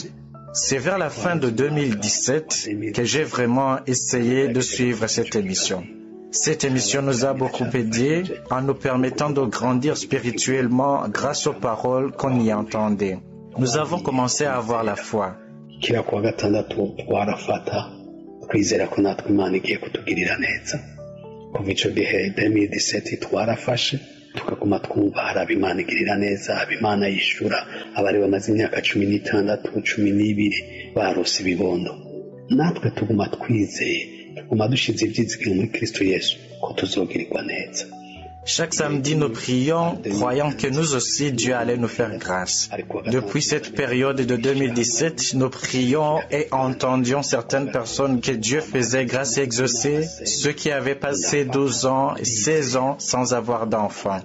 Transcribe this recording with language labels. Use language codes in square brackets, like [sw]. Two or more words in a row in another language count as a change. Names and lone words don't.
[fr] C'est vers la fin de 2017 que j'ai vraiment essayé de suivre cette émission. Cette émission nous a beaucoup aidés en nous permettant de grandir spirituellement grâce aux paroles qu'on y entendait. Nous avons commencé à avoir la foi. [rn] tukaguma twumva hari abimana igirira neza, abimana yishura, abari bamaze imyaka 16, 12 barose ibibondo. Natwe tuguma twizeye, tuguma dushize ibyizigiro muri Kristo Yesu ko tuzogirirwa neza. [fr] Chaque samedi, nous prions, croyant que nous aussi, Dieu allait nous faire grâce. Depuis cette période de 2017, nous prions et entendions certaines personnes que Dieu faisait grâce et exaucer, ceux qui avaient passé 12 ans et 16 ans sans avoir d'enfants.